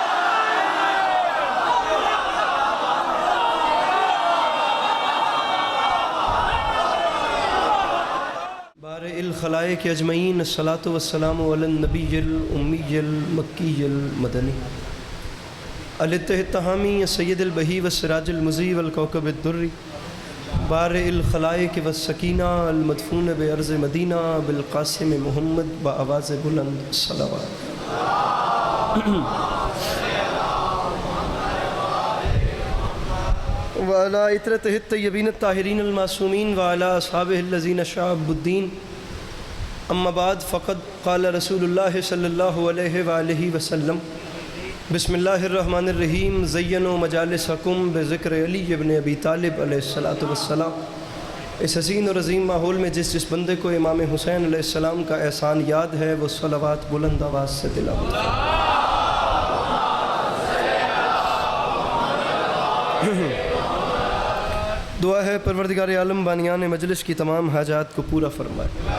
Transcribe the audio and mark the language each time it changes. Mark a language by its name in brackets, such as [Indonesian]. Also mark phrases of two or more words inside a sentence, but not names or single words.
[Arabic] بارئ الخلائق اجمعین الصلاۃ والسلام علی النبی الامی المکی المدنی الاتحامی سید البہی والسراج المضی والکوکب الدری بارئ الخلائق والسکینہ المدفون بارض مدینہ بالقاسم محمد [Urdu] بآواز بلند صلوات. [Arabic] وعلى اطرته الطیبین الطاہرین المعصومین وعلى اصحابہ الذین شعبوا الدین. اما بعد فقد قال رسول اللہ صلی اللہ علیہ وآلہ وسلم بسم اللہ الرحمن الرحیم زینوا مجالسکم بذکر علی ابن ابی طالب علیہ السلام. [Urdu] اس حسین اور عظیم ماحول میں جس بندے کو امام حسین [Arabic] علیہ السلام [Urdu] کا احسان یاد ہے وہ صلوات بلند آواز سے تلاوت دعا ہے پروردگار عالم بانیان مجلس کی تمام حاجات کو پورا فرمائے.